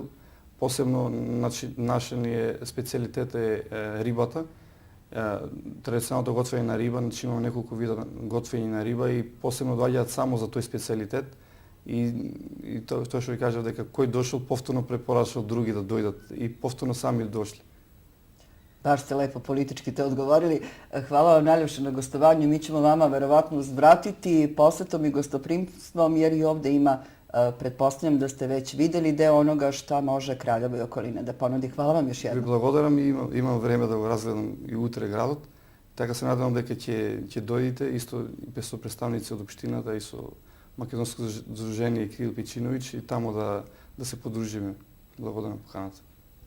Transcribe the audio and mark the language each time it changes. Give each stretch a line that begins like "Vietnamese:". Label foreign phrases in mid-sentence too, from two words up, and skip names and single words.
Macedonian: Посебно значи нашиот специјалитет е рибата. Традиционалното готвење на риба, значи имаме неколку вида готвење на риба и посебно доаѓаат само за тој специјалитет. И тоа што ви кажав дека кој дошол повторно препорачал други да дојдат и повторно сами дошли.
Serbian: Baš ste lepo politički to odgovorili. Hvala vam najljepše na gostovanju. Mi ćemo vama verovatno uzvratiti posetom i gostoprimstvom, jer i ovde ima, pretpostavljam da ste već videli deo onoga šta može Kraljevo i okoline da ponudi. Hvala vam još
Macedonian: Ви
Serbian: jednom.
Macedonian: благодарам и имам време да го разгледам и утре градот. Така се надевам дека ќе дојдете исто и со представници од општината и со Македонско здружение Кирил Пичиновиќ и тамо да се подружиме. Благодарам поканата.